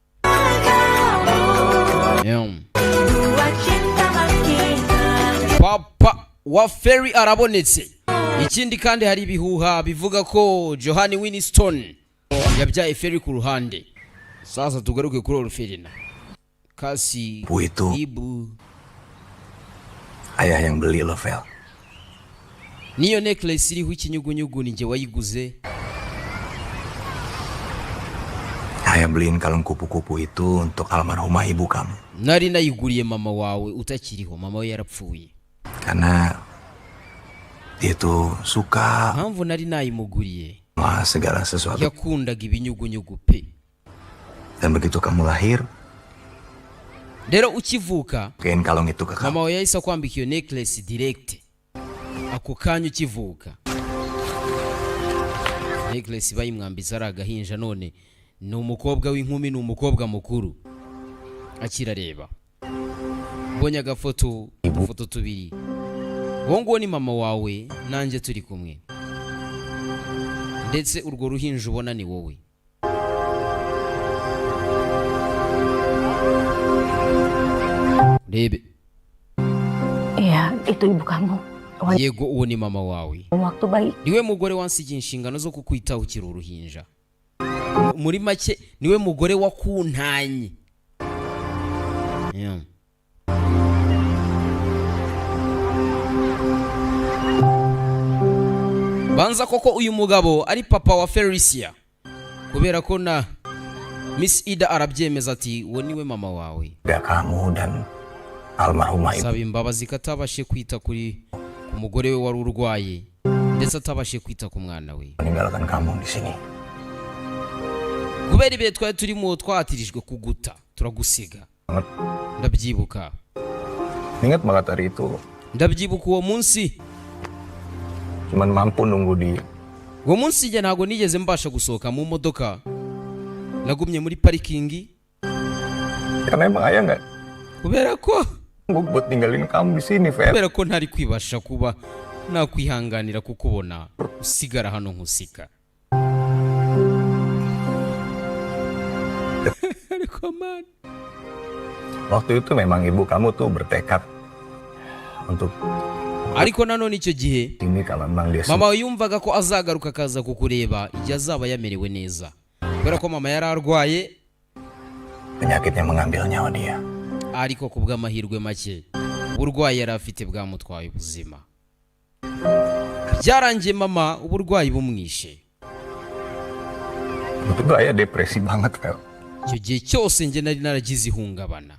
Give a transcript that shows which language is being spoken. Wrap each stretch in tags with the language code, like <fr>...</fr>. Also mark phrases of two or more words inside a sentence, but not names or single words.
<rw>Papa wa Ferry arabonetse. Ikindi kandi hari ibihuha bivuga ko Johan Winston yabyaye Ferry ku ruhande. Sasa tugaruke kuri Orferina.</rw> <id>Kasi Bu itu ibu. ayah yang beli lo, Fel.</id> <rw>Niyo necklace iriho ikinyugunyugu ninjye wayiguze.</rw> <id>Ayah beliin kalung kupu-kupu itu untuk almarhumah ibu kamu.</id> <rw>Nari nayiguriye mama wawe utakiriho, mama we yarapfuye.</rw> <id>Karena Dia tuh suka</id> <rw>mpamvu nari nayimuguriye</rw> <id>sama segala sesuatu.</id> <rw>yakundaga ibinyugunyugu pe.</rw> <id>Dan begitu kamu lahir,</id> <rw>rero ukivuka</rw> <id>kain kalung itu ke kamu.</id> <rw>mama we yahise akwambika iyo</rw> <en>necklace direct</en> <rw>ako kanya ukivuka. Necklace bayimwambitse ari agahinja, none ni umukobwa w'inkumi, ni umukobwa mukuru akirareba. Mbonye agafoto, udufoto tubiri, uwo nguwo ni mama wawe nanjye turi kumwe, ndetse urwo ruhinja ubona ni wowe. Rebe.</rw> <id>Iya, itu ibu kamu.</id> <rw>Yego, uwo ni mama wawe,</rw> <id>Waktu bayi.</id> <rw>niwe mugore wansigiye inshingano zo kukwitaho ukiri uruhinja. Muri make niwe mugore wakuntanye. Yeah. Banza koko uyu mugabo ari papa wa Felicia, kubera ko na Miss Ida arabyemeza ati uwo niwe mama wawe.</rw> <id>Ada kamu dan almarhumah ibu.</id> <rw>Saba imbabazi katabashe kwita kuri umugore we wari urwaye, ndetse atabashe kwita ku mwana we.</rw> <id>Meninggalkan kamu di sini.</id> <rw>Kubera ibihe twari turimo twatirijwe kuguta, turagusiga. Ndabyibuka.</rw> <id>Ingat banget hari itu.</id> <rw>Ndabyibuka uwo munsi.</rw> <id>Cuman mampu nunggu di.</id> <rw>Uwo munsi njye ntabwo nigeze mbasha gusohoka mu modoka. Nagumye muri parikingi.</rw> <id>Karena emang ayah nggak</id> <rw>Kubera ko</rw> <id>buat tinggalin kamu di sini, Fer.</id> <rw>kubera ko ntari kwibasha kuba nakwihanganira kukubona usigara hano nkusika. Ariko man,</rw> <id>Waktu itu memang ibu kamu tuh bertekad untuk</id> <rw>ariko nanone icyo gihe</rw> <id>ini kalau memang dia</id> <rw>mama yumvaga ko azagaruka akaza kukureba igihe azaba yamerewe neza, kubera ko mama yari arwaye,</rw> <id>penyakitnya mengambil nyawa dia.</id> <rw>ariko ku bw'amahirwe make uburwayi yari afite bwamutwaye ubuzima. Byarangiye mama uburwayi bumwishe.</rw> <id>Waktu itu ayah depresi banget, Fel.</id> <rw>Icyo gihe cyose njye nari naragize ihungabana.</rw>